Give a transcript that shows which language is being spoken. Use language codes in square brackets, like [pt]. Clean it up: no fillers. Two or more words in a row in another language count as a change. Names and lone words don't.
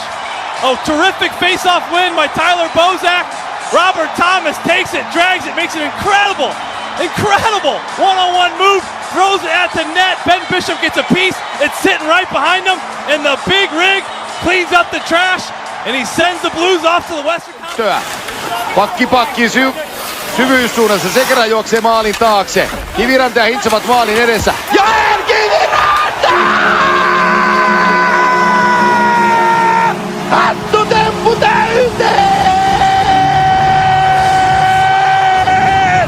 [en] A terrific face-off win by Tyler Bozak. Robert Thomas takes it, drags it, makes it incredible one-on-one move, throws it at the net. Ben Bishop gets a piece. It's sitting right behind him, and the big rig cleans up the trash, and he sends the Blues off to the Western Conference. [fi] Pakki syvyyssuunnassa. Sekera juoksee maalin taakse. Kiviranta ja Hintz ovat maalin edessä. Ja Kiviranta! Hattutemppu täyteen!